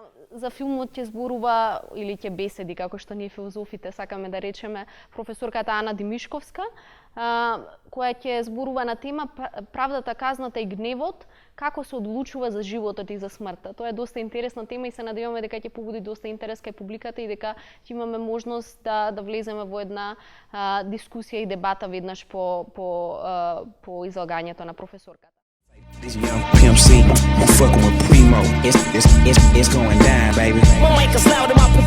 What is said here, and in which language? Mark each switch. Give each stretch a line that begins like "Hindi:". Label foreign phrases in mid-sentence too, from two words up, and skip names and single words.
Macedonian: за филмот ќе зборува или ќе беседи, како што ние филозофите сакаме да речеме, професорката Ана Димишковска, која ќе зборува на тема правдата, казната и гневот, како се одлучува за животот и за смртта. Тоа е доста интересна тема и се надеваме дека ќе побуди доста интерес кај публиката и дека ќе имаме можност да влеземе во една дискусија и дебата веднаш по излагањето на професорката.
English: This young Pimp C, I'm fucking with Primo. It's going down, baby. Won't make us loud